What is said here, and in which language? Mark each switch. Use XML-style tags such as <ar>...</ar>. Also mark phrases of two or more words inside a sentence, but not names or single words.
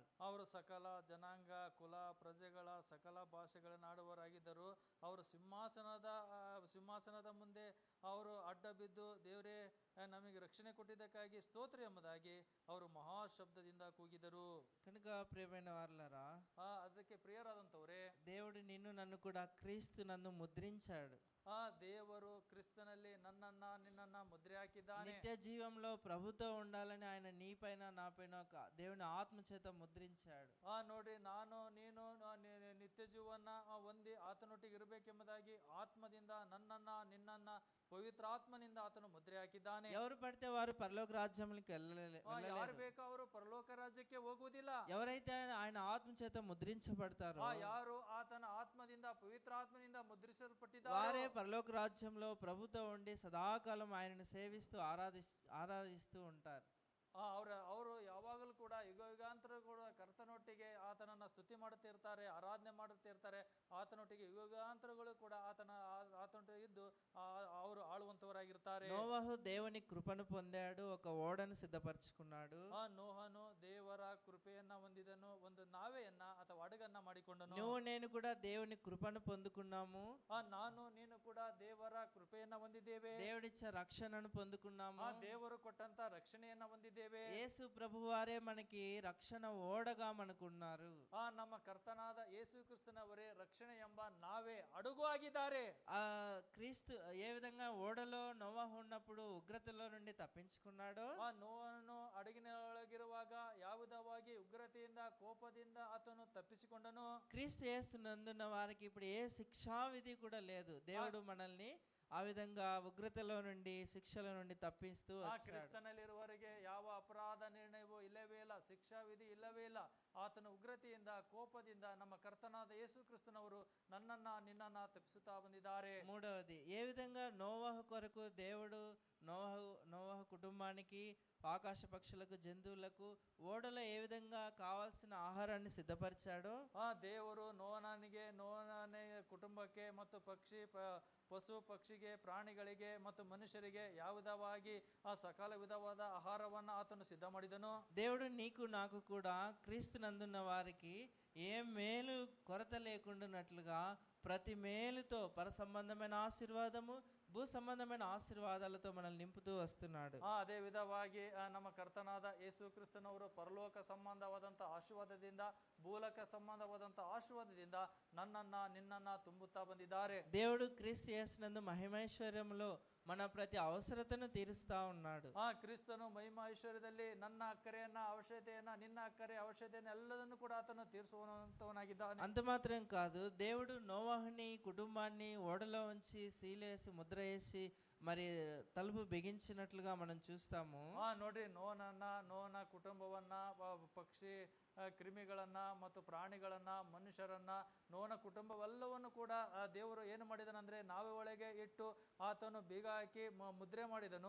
<kn>ಅವರು ಸಕಲ ಜನಾಂಗ, ಕುಲ, ಪ್ರಜೆಗಳ ಸಕಲ ಭಾಷೆಗಳನ್ನಾಡುವವರಾಗಿದ್ದರು. ಅವರು ಸಿಂಹಾಸನದ ಮುಂದೆ ಅವರು ಅಡ್ಡ ಬಿದ್ದು, ದೇವರೇ ನಮಗೆ ರಕ್ಷಣೆ ಕೊಟ್ಟಿದ್ದಕ್ಕಾಗಿ ಸ್ತೋತ್ರ ಎಂಬುದಾಗಿ ಅವರು ಮಹಾಶಬ್ದದಿಂದ ಕೂಗಿದರು.</kn> <te>కనుక ప్రియమైన వారలారా,</te> <kn>ಅದಕ್ಕೆ ಪ್ರಿಯರಾದಂಥವರೇ,</kn> <te>దేవుడు నిన్ను నన్ను కూడా క్రీస్తు నన్ను ముద్రించాడు.</te> <kn>ದೇವರು ಕ್ರಿಸ್ತನಲ್ಲಿ ನಿನ್ನನ್ನ ಮುದ್ರೆ ಹಾಕಿದ್ದಾನೆ.</kn> <te>నిత్య జీవంలో ప్రభుతో ఉండాలని ఆయన నీ పైన నా పైన దేవుని ఆత్మ చేత ముద్రించాడు.</te> <kn>ನೋಡ್ರಿ, ನಾನು ನೀನು ನಿತ್ಯ ಜೀವನ ಹೊಂದಿ ಆತನೊಟ್ಟಿಗೆ ಇರಬೇಕೆಂಬುದಾಗಿ ಆತ್ಮದಿಂದ ನಿನ್ನನ್ನ ಪವಿತ್ರಾತ್ಮನಿಂದ ಆತನು ಮುದ್ರೆ ಹಾಕಿದ್ದಾನೆ.</kn> <te>ఎవరు పడితే వారు పరలోక రాజ్యంలోకి</te> <kn>ಯಾರು ಬೇಕೋ ಅವರು ಪರಲೋಕ ರಾಜ್ಯಕ್ಕೆ ಹೋಗುವುದಿಲ್ಲ.</kn> <te>ఎవరైతే ఆయన ఆత్మ చేత ముద్రించబడతారో,</te> <kn>ಯಾರು ಆತನ ಆತ್ಮದಿಂದ ಪವಿತ್ರಾತ್ಮನಿಂದ ಮುದ್ರಿಸಲ್ಪಟ್ಟಿದ್ದಾರೆ,</kn> <te>వారే పరలోక రాజ్యంలో ప్రభుతో ఉండి సదాకాలం ఆయనను సేవిస్తూ ఆరాధిస్తూ ఉంటారు.</te> <kn>ಅವರು ಯಾವಾಗಲೂ ಕೂಡ ಯುಗಾಂತರ ಕೂಡ ಕರ್ತನೊಟ್ಟಿಗೆ ಆತನನ್ನ ಸ್ತುತಿ ಮಾಡುತ್ತಿರ್ತಾರೆ, ಆರಾಧನೆ ಮಾಡುತ್ತಿರ್ತಾರೆ. ಆತನೊಟ್ಟಿಗೆ ಯುಗಾಂತರಗಳು ಕೂಡ ಆತನೊಟ್ಟಿಗೆ ಇದ್ದು ಅವರು ಆಳುವಂತವರಾಗಿರ್ತಾರೆ.</kn> <te>నోవహు దేవుని కృపను పొందాడు, ఒక ఓడను సిద్ధపరచుకున్నాడు.</te> <kn>ನೋಹನು ದೇವರ ಕೃಪೆಯನ್ನ ಹೊಂದಿದನು, ಒಂದು ನಾವೆಯನ್ನ ಅಥವಾ ಹಡಗನ್ನ ಮಾಡಿಕೊಂಡನು.</kn> <te>నువ్వు నేను కూడా దేవుని కృపను పొందుకున్నాము.</te> <kn>ನಾನು ನೀನು ಕೂಡ ದೇವರ ಕೃಪೆಯನ್ನ ಹೊಂದಿದ್ದೇವೆ.</kn> <te>దేవుడిచ్చే రక్షణను పొందుకున్నాము.</te> <kn>ದೇವರು ಕೊಟ್ಟಂತ ರಕ್ಷಣೆಯನ್ನ ಹೊಂದಿದ್ದೇವೆ.</kn> <te>యేసు ప్రభువారే మనకి రక్షణ ఓడగా మనకున్నారు.</te> <kn>ನಮ್ಮ ಕರ್ತನಾದ ಯೇಸು ಕ್ರಿಸ್ತನವರೇ ರಕ್ಷಣೆ ಎಂಬ ನಾವೇ ಹಡಗು ಆಗಿದ್ದಾರೆ.</kn> <te>క్రీస్తు ఏ విధంగా ఓడలో నోవాహు ఉన్నప్పుడు ఉగ్రతలో నుండి తప్పించుకున్నాడో,</te> <kn>ನೋಹನು ಹಡಗಿನೊಳಗಿರುವಾಗ ಯಾವುದವಾಗಿ ಉಗ್ರತೆಯಿಂದ, ಕೋಪದಿಂದ ಆತನು ತಪ್ಪಿಸಿಕೊಂಡನು.</kn> <te>క్రీస్తు యేసునందున్న వారికి ఇప్పుడు ఏ శిక్షా విధి కూడా లేదు. దేవుడు మనల్ని ఆ విధంగా ఉగ్రతలో నుండి, శిక్షల నుండి తప్పిస్తూ</te> <kn>ಕ್ರಿಸ್ತನಲ್ಲಿರುವವರಿಗೆ ಯಾವ ಅಪರಾಧ ನಿರ್ಣಯವೂ ಇಲ್ಲವೇ ಇಲ್ಲ, ಶಿಕ್ಷಾ ವಿಧಿ ಇಲ್ಲವೇ ಇಲ್ಲ. ಆತನ ಉಗ್ರತೆಯಿಂದ, ಕೋಪದಿಂದ ನಮ್ಮ ಕರ್ತನಾದ ಯೇಸು ಕ್ರಿಸ್ತನವರು ನಿನ್ನನ್ನ ತಪ್ಪಿಸುತ್ತಾ ಬಂದಿದ್ದಾರೆ.</kn> <te>మూడవది, ఏ విధంగా నోవాహు కొరకు దేవుడు నోవాహు కుటుంబానికి, ఆకాశ పక్షులకు, జంతువులకు ఓడలో ఏ విధంగా కావాల్సిన ఆహారాన్ని సిద్ధపరిచాడో,</te> <kn>ದೇವರು ನೋಹನಿಗೆ ಮನೆ ಕುಟುಂಬಕ್ಕೆ ಮತ್ತು ಪಶು ಪಕ್ಷಿಗೆ ಪ್ರಾಣಿಗಳಿಗೆ ಮತ್ತು ಮನುಷ್ಯರಿಗೆ ಯಾವುದವಾಗಿ ಆ ಸಕಲ విధವಾದ ఆహారವನ್ನು ಆತನು ಸಿದ್ಧ ಮಾಡಿದನು.</kn> <te>దేవుడు నీకు నాకు కూడా క్రీస్తునందున్న వారికి ఏ మేలు కొరత లేకుండానట్లుగా ప్రతి మేలుతో పర సంబంధమైన ఆశీర్వాదము భూ సంబంధమైన ఆశీర్వాదాలతో మనల్ని నింపుతూ వస్తున్నాడు.</te> <kn>ಅದೇ ವಿಧವಾಗಿ ನಮ್ಮ ಕರ್ತನಾದ ಯೇಸು ಕ್ರಿಸ್ತನವರು ಪರಲೋಕ ಸಂಬಂಧವಾದಂಥ ಆಶೀರ್ವಾದದಿಂದ ಭೂಲೋಕ ಸಂಬಂಧವಾದಂಥ ಆಶೀರ್ವಾದದಿಂದ ನನ್ನನ್ನ ನಿನ್ನನ್ನ ತುಂಬುತ್ತಾ ಬಂದಿದ್ದಾರೆ.</kn> <te>దేవుడు క్రీస్తు యేసునందు మహిమైశ్వర్యములో మన ప్రతి అవసరతను తీరుస్తా ఉన్నాడు.</te> <kn>ಕ್ರಿಸ್ತನು ಮಹಿಮಾ ಐಶ್ವರ್ಯದಲ್ಲಿ ನನ್ನ ಅಕ್ಕರೆಯನ್ನ ಅವಶ್ಯಕತೆಯನ್ನ ನಿನ್ನ ಅಕ್ಕರೆ ಅವಶ್ಯಕತೆಯನ್ನ ಎಲ್ಲದನ್ನು ಕೂಡ ಆತನು ತೀರಿಸುವಂತವನಾಗಿದ್ದಾನೆ.</kn> <te>అంత మాత్రం కాదు, దేవుడు నోవాహుని కుటుంబాన్ని ఓడలో ఉంచి సీలేసి ముద్ర వేసి మరి తలుపు బిగించినట్లుగా మనం చూస్తాము.</te> <kn>ನೋಡ್ರಿ, ನೋವನ ಕುಟುಂಬವನ್ನ, ಪಕ್ಷಿ ಕ್ರಿಮಿಗಳನ್ನ ಮತ್ತು ಪ್ರಾಣಿಗಳನ್ನ, ಮನುಷ್ಯರನ್ನ, ನೋವನ ಕುಟುಂಬವೆಲ್ಲವನ್ನು ಕೂಡ ದೇವರು ಏನು ಮಾಡಿದನಂದ್ರೆ ನಾವೇ ಒಳಗೆ ಇಟ್ಟು ಆತನು ಬೀಗ ಹಾಕಿ ಮುದ್ರೆ ಮಾಡಿದನು.</kn>